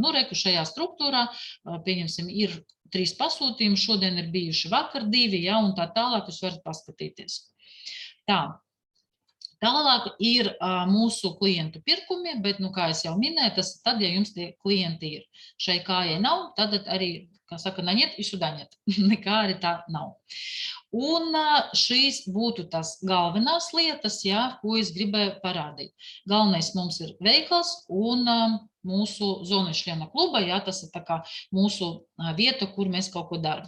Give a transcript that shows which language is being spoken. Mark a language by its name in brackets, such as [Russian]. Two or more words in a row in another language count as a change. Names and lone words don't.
[Latvian] Reku šajā struktūrā, pieņemsim, ir 3 pasūtījumi, šodien ir bijuši vakar 2, ja, un tā tālāk jūs varat paskatīties. Tā. Tālāk ir mūsu klientu pirkumi, bet, kā es jau minēju, tas ir tad, ja jums tie klienti ir. Šai kājai nav, tad arī, kā saka, naņiet [Russian] и сюда нет. [Latvian] Nekā arī tā nav. Un šīs būtu tas galvenās lietas, ja, ko es gribēju parādīt. Galvenais mums ir veikals un mūsu Zonečļiena kluba, ja, tas ir tā kā mūsu vieta, kur mēs kaut ko darām.